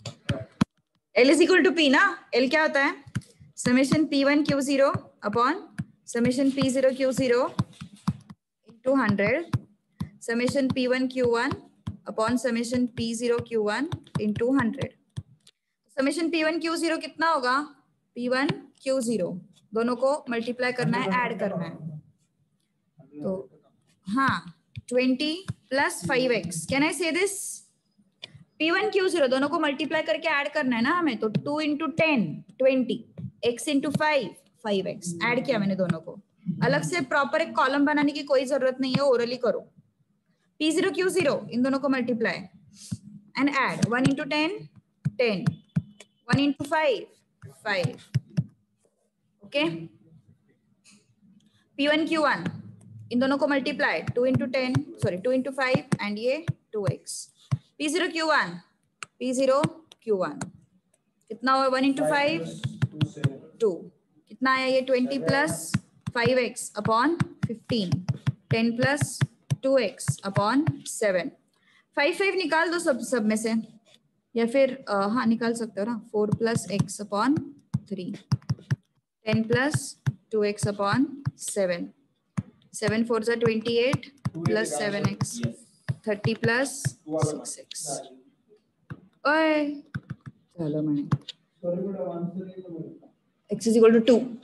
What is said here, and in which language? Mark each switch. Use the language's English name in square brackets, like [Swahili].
[English] L is equal to P ना. L [Hindi] क्या होता है? [English] Summation P1 Q0 upon summation P0 Q0 into 100. Summation P1 Q1 upon summation P0 Q1 into 100. [Hindi] Summation P1 Q0 कितना होगा? P1 Q0 दोनों को multiply करना है, ऐड करना है. तो हाँ [English] 20 plus 5x. Can I say this? [Hindi] P1 Q0 दोनों को मल्टीप्लाई करके ऐड करना है ना हमें. [English] तो 2 into 10 20, x into 5 5x. [Hindi] Add किया मैंने दोनों को. अलग से प्रॉपर एक कॉलम बनाने की कोई जरूरत नहीं है, ओरली करो. [English] P0 Q0 [Hindi] इन दोनों को [English] Multiply and add. 1 into 10 10, 1 into 5 5. Okay. P1 Q1 [Hindi] इन दोनों को [English] Multiply 2 into 10 sorry 2 into 5 and ये 2x. P0 Q1 P0 Q1 [Hindi] कितना हुआ? [English] 1 into 5 2. [Hindi] कितना आया ये? [English] 20 plus 5x upon 15, 10 plus 2x upon 7. [Hindi] 5 5 निकाल दो सब में से, या फिर हाँ निकाल सकते हो ना. [English] 4 plus x upon 3, 10 plus 2x upon 7. 7 4 जा 28 plus 7x 30 plus 6x. [Hindi] ओए चलो मैंने [English] x is equal to 2.